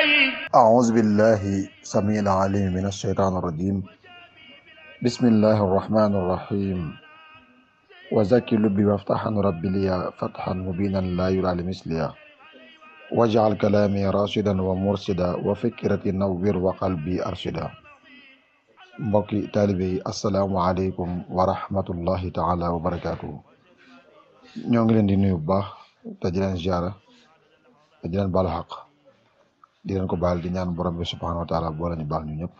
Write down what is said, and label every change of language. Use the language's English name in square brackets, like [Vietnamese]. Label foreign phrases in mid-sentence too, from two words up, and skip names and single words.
[Arabic] أعوذ بالله سميع العليم من الشيطان الرجيم. بسم الله الرحمن الرحيم. وزكي لبي وافتحا ربي لي فتحا مبينا لا يرى لمثلها واجعل كلامي راشدا ومرشدا وفكرتي نوّر وقلبي أرشدا. [Wolof] mbokki taalibe yi [Arabic] السلام عليكم ورحمة الله تعالى وبركاته. [Wolof] ñoo ngi leen di nuyu bu baax te di leen ziara te di leen baalu xaq di leen ko baal di ñaan borom bi [Arabic] سبحانه وتعالى [Wolof] boo lañu baal ñu ñëpp.